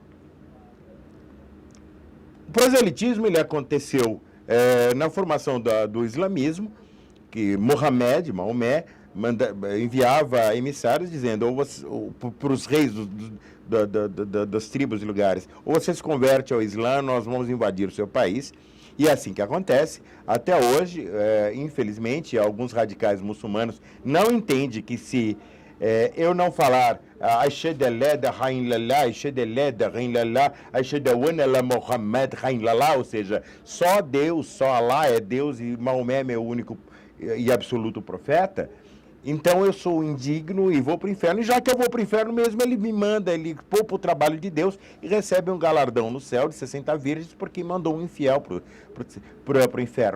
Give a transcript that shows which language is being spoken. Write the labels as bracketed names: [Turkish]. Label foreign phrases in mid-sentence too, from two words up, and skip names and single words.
[Portuguese] O proselitismo ele aconteceu na formação do islamismo, que Maomé, enviava emissários dizendo para os reis das tribos e lugares, ou você se converte ao Islã, nós vamos invadir o seu país. E é assim que acontece. Até hoje, infelizmente, alguns radicais muçulmanos não entendem que se eu não falar [Arabic] أشهد أن لا إله إلا الله، أشهد أن لا إله إلا الله، أشهد أن محمد إلا الله, [Portuguese] ou seja, só Deus, só Allah é Deus e Maomé é meu único e absoluto profeta, então eu sou indigno e vou para o inferno. E já que eu vou para o inferno mesmo, ele me manda, ele poupa o trabalho de Deus e recebe um galardão no céu de 60 virgens porque mandou um infiel para o inferno.